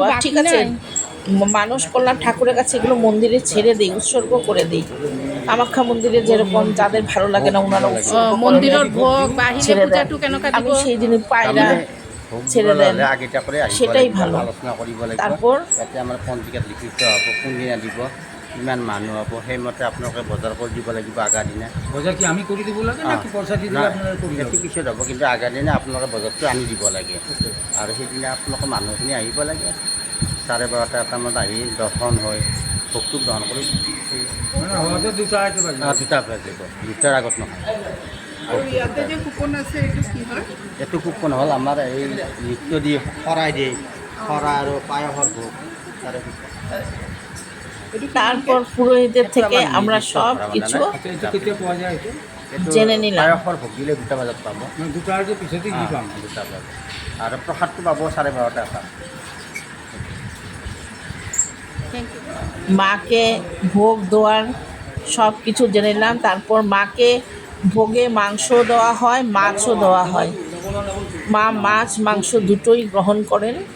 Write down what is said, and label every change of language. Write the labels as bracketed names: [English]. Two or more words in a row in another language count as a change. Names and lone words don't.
[Bangla] ঠিক আছে, মানুষ কল্যাণ ঠাকুরের কাছে এগুলো মন্দিরে ছেড়ে দিই, উৎসর্গ করে দিই। কামাখ্যা মন্দিরে যেরকম যাদের ভালো লাগে না ওনারা মন্দিরের ভোগ ছেড়ে দেন, আমি সেই জিনিস পায়রা ছেড়ে দেন, সেটাই ভালো। তারপর [Assamese] আমাৰ পঞ্জিকাত লিখিত হ'ব, কোনদিনা দিব, কিমান মানুহ হ'ব, সেইমতে আপোনালোকে বজাৰ কৰি দিব লাগিব। আগাৰ দিনা বজাৰ কি আমি কৰি দিব লাগে নাকি পইচা দি দিলে আপোনালোকে কৰি দিব? সেইটো পিছত হ'ব, কিন্তু আগাৰ দিনা আপোনালোকে বজাৰটো আনি দিব লাগে। আৰু সেইদিনা আপোনালোকে মানুহখিনি আহিব লাগে। 12:30 এটামানত আহি দৰ্শন হয়, ভোগটোক দৰ্শন কৰি মানে হওঁতে 2টা বাজিব। 2টা বাজিব, 2টাৰ আগত নহয়। এইটো কুপন হ'ল আমাৰ এই নৃত্য দি শৰাই দিয়ে, শৰাই আৰু পায়সৰ ভোগ, তাৰে কুপন। [Bangla] তারপর পুরোহিতের থেকে আমরা সব কিছু [Assamese] আচ্ছা, এটা কেতিয়া পোৱা যায়? এইটো [Bangla] জেনে নিলাম। [Assamese] পায়সৰ ভোগ দিলে 2টা বজাত পাব, মানে 2টাৰ পিছতে কি পাম? 2টা বজাত। আৰু প্ৰসাদটো পাব 12:30 এটা। [Bangla] মাকে ভোগ দেওয়ার সব কিছু জেনে নিলাম। তারপর মাকে ভোগে মাংস দেওয়া হয়, মাছও দেওয়া হয়। মা মাছ মাংস দুটোই গ্রহণ করেন।